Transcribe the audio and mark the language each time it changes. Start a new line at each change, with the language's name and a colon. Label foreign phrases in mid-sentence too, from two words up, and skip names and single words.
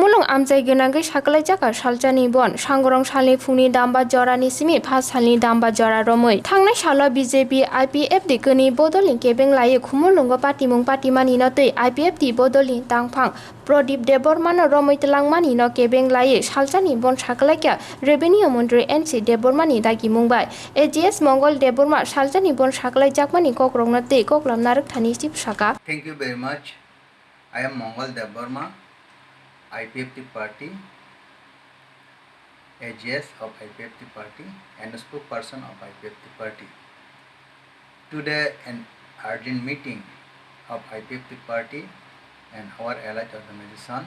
Kok Borok: AMCHAIO गोनांगै साकलाइजाखा सालजानि बन सांगरं सालनि फुंनि दामबा जरानि सिमि 5 सालनि दामबा जरा रमै थांनाय सालाव BJP IPFT गोनि बदलनि केबें लायो खुमुलुंग पार्टीमुं पार्टीमानि नतै IPFT बदलनि दांफां प्रदीप देबबर्मानो रमै तलांमानि न केबें लायो सालजानि बन साकलाइखा रेवेन्यू मन्त्री NC देबबर्मानि दागि मुंबाय AGS मंगल देबबर्मा सालजानि बन साकलाइजाकमानि कक्रं नतै कक्लाम नारकथानि सिपसाका।
English: Thank you very much. I am Mangal Debarma, IPFT party, AGS of IPFT party and spokesperson of IPFT party. Today an urgent meeting of IPFT party and our allied organization